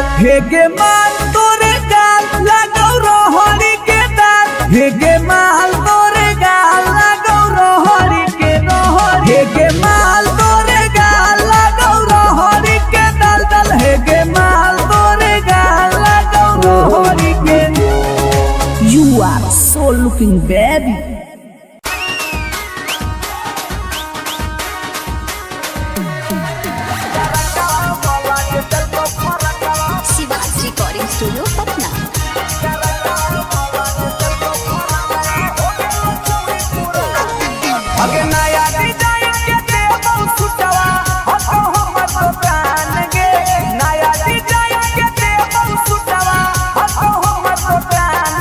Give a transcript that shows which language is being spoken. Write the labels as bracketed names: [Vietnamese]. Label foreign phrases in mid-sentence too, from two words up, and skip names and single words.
[Magahi] हेगे माल तोरे गाल लगौ रहरी के दाल, हेगे माल तोरे गाल लगौ रहरी के रहरी, हेगे माल तोरे गाल लगौ रहरी के दल दल, हेगे माल तोरे गाल लगौ रहरी के। [English] You are so looking baby. [Magahi] शिवाज रिकॉर्डिंग स्टूडियो पटना। अगे नया डिजाइन के देबौ सुटवा हतो हमर दुकान गे, नया डिजाइन के देबौ सुटवा हतो हमर दुकान गे।